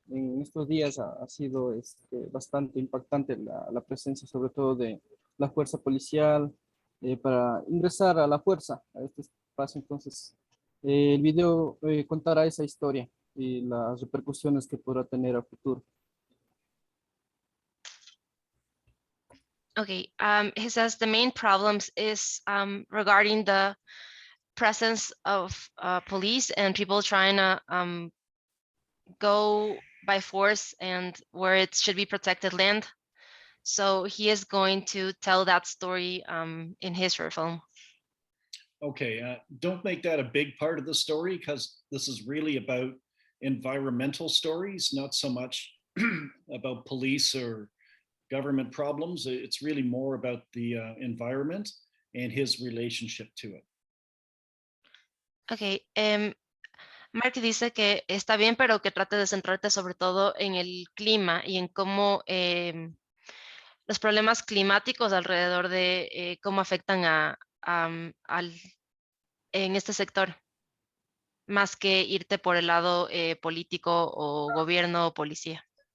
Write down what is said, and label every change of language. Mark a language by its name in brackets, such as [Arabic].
[Spanish] En estos días ha sido bastante impactante la presencia, sobre todo de la fuerza policial, para ingresar a la fuerza a este espacio. Entonces, el video contará esa historia y las repercusiones que podrá tener a futuro. [English] Okay, he says the main problems is regarding the presence of police and people trying to go by force and where it should be protected land. So he is going to tell that story in his short film. Okay, don't make that a big part of the story because this is really about environmental stories, not so much about police or government problems. It's really more about the environment and his relationship to it. [Spanish] Ok, Mark dice que está bien, pero que trate de centrarte sobre todo en el clima y en cómo los problemas climáticos alrededor de cómo afectan en este sector, más que irte por el lado político o gobierno o policía.